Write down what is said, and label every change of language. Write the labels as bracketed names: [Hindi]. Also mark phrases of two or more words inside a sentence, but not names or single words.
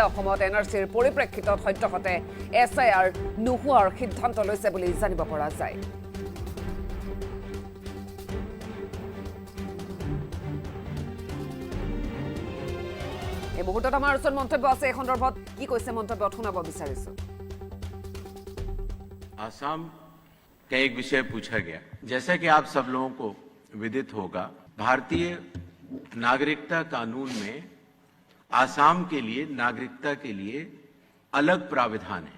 [Assamese] অসমত এনআৰচিৰ পৰিপ্ৰেক্ষিতত সত্যসতে এছআইআৰ নোহোৱাৰ সিদ্ধান্ত লৈছে বুলি জানিব পৰা যায়। এই মুহূৰ্তত আমাৰ ওচৰত মন্তব্য আছে। এই সন্দৰ্ভত কি কৈছে মন্তব্যত শুনাব বিচাৰিছো। [Hindi] आसाम का एक विषय पूछा गया। जैसा कि आप सब लोगों को विदित होगा, भारतीय नागरिकता कानून में आसाम के लिए नागरिकता के लिए अलग प्राविधान है।